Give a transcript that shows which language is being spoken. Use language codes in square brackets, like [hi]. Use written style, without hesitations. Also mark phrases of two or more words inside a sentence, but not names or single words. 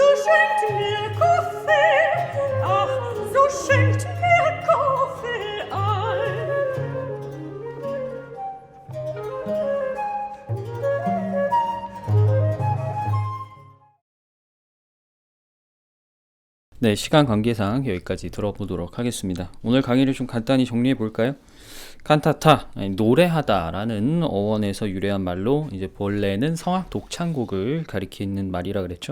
[de] schenkt mir Kaffee, ach, so schenkt mir Kaffee ein. [ko] 네, 시간 관계상 여기까지 들어보도록 하겠습니다. 오늘 강의를 좀 간단히 정리해 볼까요? 칸타타, 아니, 노래하다라는 어원에서 유래한 말로 이제 본래는 성악 독창곡을 가리키는 말이라 그랬죠.